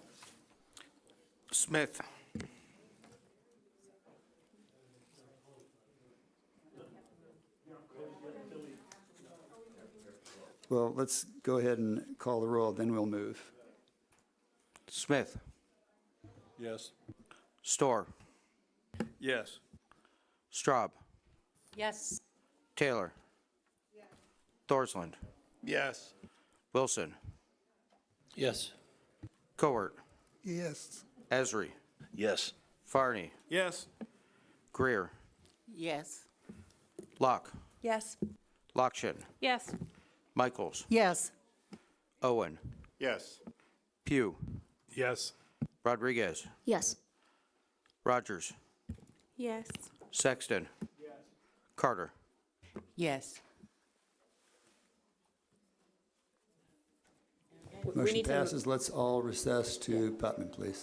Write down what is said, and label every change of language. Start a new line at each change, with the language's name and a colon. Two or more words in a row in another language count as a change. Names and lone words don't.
English: Smith. Well, let's go ahead and call the roll, then we'll move. Smith. Yes. Storr. Yes. Straub. Yes. Taylor. Thorsland. Yes. Wilson. Yes. Cowart. Yes. Esri. Yes. Farney. Yes. Greer. Yes. Locke. Yes. Lockshin. Yes. Michaels. Yes. Owen. Yes. Pugh. Yes. Rodriguez. Yes. Rogers. Yes. Sexton. Carter. Yes. Motion passes. Let's all recess to Putnam, please.